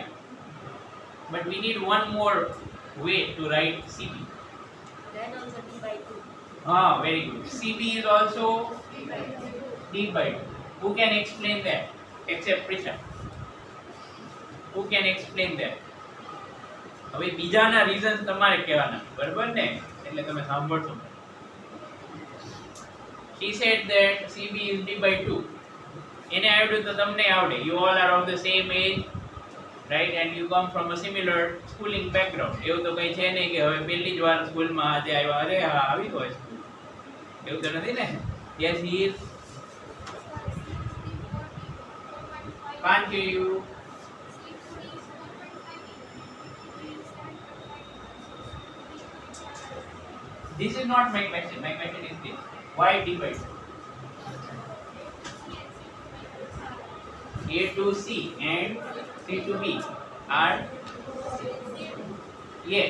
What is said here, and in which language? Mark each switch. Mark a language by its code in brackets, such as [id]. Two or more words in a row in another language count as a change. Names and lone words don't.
[en] But we need one more way to write CB. Then also D by 2. Ah, very good. CB is also D by 2. Who can explain that? Except Prisha. Who can explain that? [gu] હવે બીજાના રીઝન્સ તમારે કહેવાના બરાબર ને એટલે તમે સાંભળશો. [en] She said that CB is D by 2. [gu] એને આવડ્યું તો તમને આવડે. [en] You all are of the same age, right? And you come from a similar schooling background. [gu] એવું તો કઈ છે નહીં કે હવે પહેલી જ વાર સ્કૂલમાં આજે આવ્યા અરે હા આવી તો હોય સ્કૂલ. એવું તો નથી ને? [en] Yes, he is. Can't hear you. This is not my question. My question is this. Why D by 2? A to C and C to B are yes.